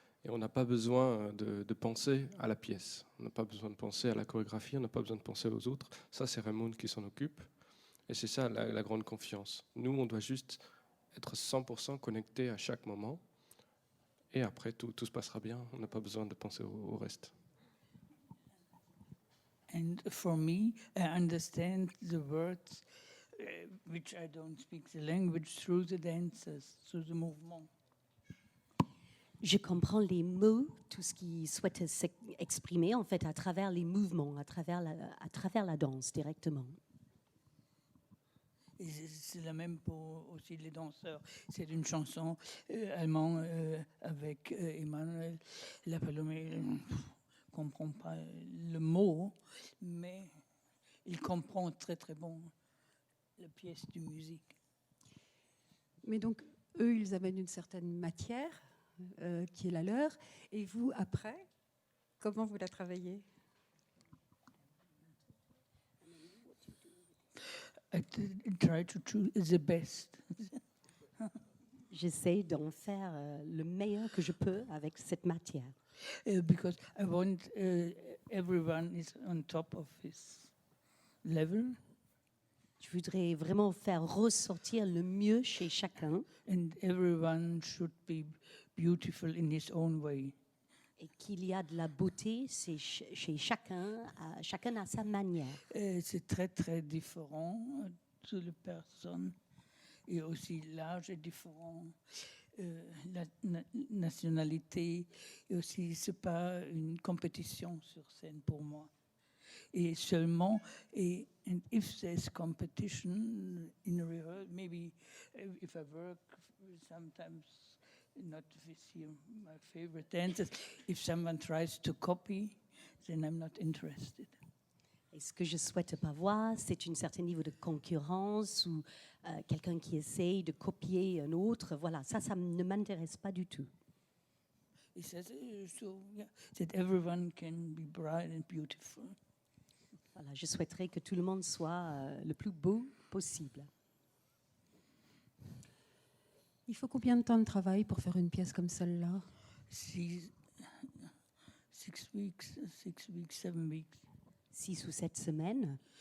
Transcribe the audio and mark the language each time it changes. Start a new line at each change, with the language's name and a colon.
French: Et on n'a pas besoin de penser à la pièce. On n'a pas besoin de penser à la chorégraphie. On n'a pas besoin de penser aux autres. Ça, c'est Raymond qui s'en occupe. Et c'est ça, la grande confiance. Nous, on doit juste être 100% connecté à chaque moment. Et après, tout se passera bien. On n'a pas besoin de penser au reste.
English: And for me, I understand the words, which I don't speak the language, through the dances, through the movement.
French: Je comprends les mots, tout ce qu'ils souhaitent exprimer en fait à travers les mouvements, à travers la danse directement. Et c'est la même pour aussi les danseurs. C'est une chanson allemande avec Emmanuel Lapalomé. Je ne comprends pas le mot, mais il comprend très très bon la pièce de musique. Mais donc, eux, ils amènent une certaine matière qui est la leur. Et vous, après, comment vous la travaillez ?
English: I try to choose the best.
French: J'essaie d'en faire le meilleur que je peux avec cette matière.
English: Because I want everyone is on top of his level.
French: Je voudrais vraiment faire ressortir le mieux chez chacun.
English: And everyone should be beautiful in his own way.
French: Et qu'il y a de la beauté chez chacun, chacun à sa manière. C'est très très différent de les personnes. Et aussi l'âge est différent. La nationalité, et aussi c'est pas une compétition sur scène pour moi. Et seulement,
English: and if there's competition in rehearsal, maybe if I work sometimes, not with my favorite dancers, if someone tries to copy, then I'm not interested.
French: Et ce que je souhaite pas voir, c'est un certain niveau de concurrence ou quelqu'un qui essaye de copier un autre. Voilà, ça ne m'intéresse pas du tout.
English: He says, so yeah, that everyone can be bright and beautiful.
French: Voilà, je souhaiterais que tout le monde soit le plus beau possible. Il faut combien de temps de travail pour faire une pièce comme celle-là ?
English: 6 weeks, 7 weeks.
French: 6 ou 7 semaines.